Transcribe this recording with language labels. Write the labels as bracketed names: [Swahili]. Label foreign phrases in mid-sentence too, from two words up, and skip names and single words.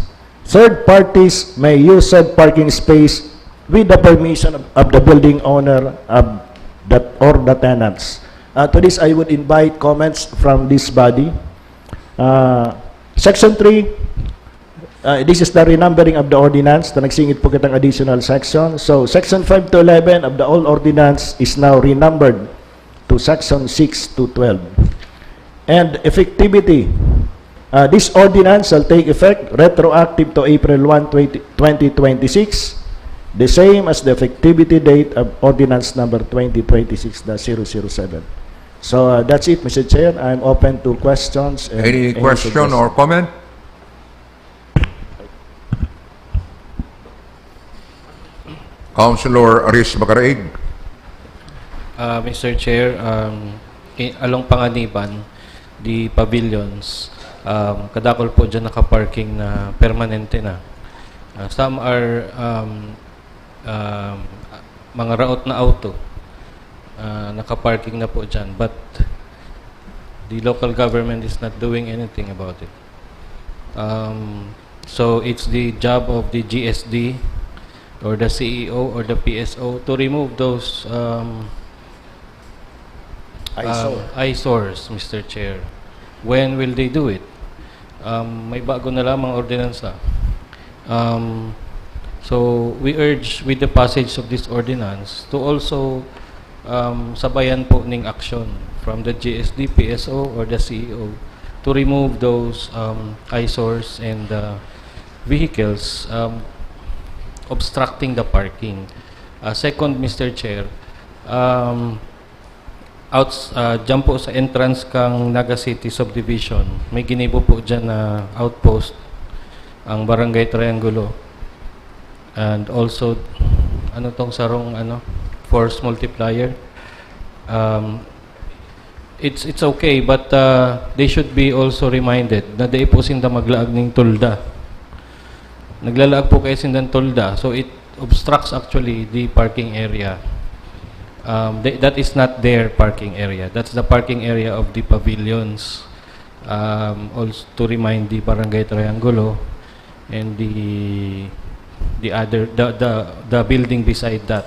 [English] Third parties may use said parking space with the permission of the building owner or the tenants. To this, I would invite comments from this body. Section 3, this is the renumbering of the ordinance. [Bikol] Nagsingit po kitang [English] additional section. So, Section 5 to 11 of the old ordinance is now renumbered to Section 6 to 12. And effectivity. This ordinance shall take effect retroactive to April 1, 2026, the same as the effectivity date of Ordinance number 2026-007. So that's it, Mr. Chair. I'm open to questions. Any question or comment? Councilor Aris Bacaraig. Mr. Chair, along Panganiban, the pavilions, [Bikol] kadakol po dyan nakaparking na permanente na. [English] Some are [Bikol] mga raot na auto, nakaparking na po dyan, [English] but the local government is not doing anything about it. So it's the job of the GSD or the CEO or the PSO to remove those eyesores, Mr. Chair. When will they do it? [Bikol] May bago na lamang ordinansa. [English] So we urge with the passage of this ordinance to also [Bikol] sabayan po ning [English] action from the GSD, PSO or the CEO to remove those eyesores and vehicles obstructing the parking. Second, Mr. Chair, [Bikol] dyan po sa entrance kang Naga City Subdivision, may ginibo po dyan na outpost ang Barangay Triangulo. [English] And also, [Bikol] ano tong sarong [English] force multiplier. It's okay, but they should be also reminded [Bikol] na day po sinda maglaag ning tulda. Naglalaag po kayo sindan tulda, [English] so it obstructs actually the parking area. That is not their parking area. That's the parking area of the pavilions. Also to remind the Barangay Triangulo and the building beside that.